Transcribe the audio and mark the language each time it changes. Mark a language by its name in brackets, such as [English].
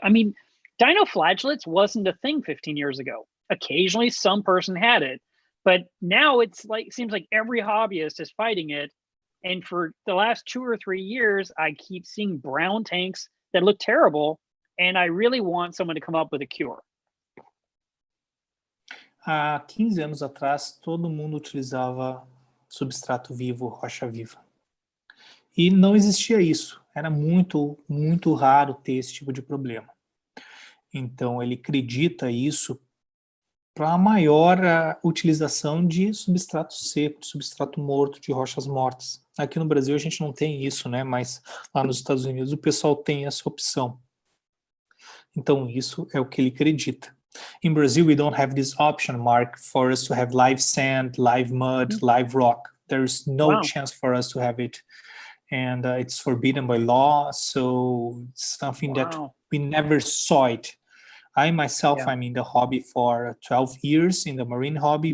[English] I mean, dinoflagelates wasn't a thing 15 years ago. Occasionally some person had it, but now seems like every hobbyist is fighting it. And for the last 2 or 3 years, I keep seeing brown tanks that look terrible, and I really want someone to come up with a cure. [Portuguese] Há 15 anos atrás, todo mundo utilizava substrato vivo, rocha viva. E não existia isso. Era muito, muito raro ter esse tipo de problema. Então, ele acredita isso para a maior utilização de substrato seco, de substrato morto, de rochas mortas. Aqui no Brasil a gente não tem isso, né? Mas lá nos Estados Unidos o pessoal tem essa opção. Então isso é o que ele acredita. [English] In Brazil we don't have this option, Mark, for us to have live sand, live mud, live rock. There is no chance for us to have it. and it's forbidden by law. So it's something that we never saw it. I myself, I'm in the hobby for 12 years in the marine hobby.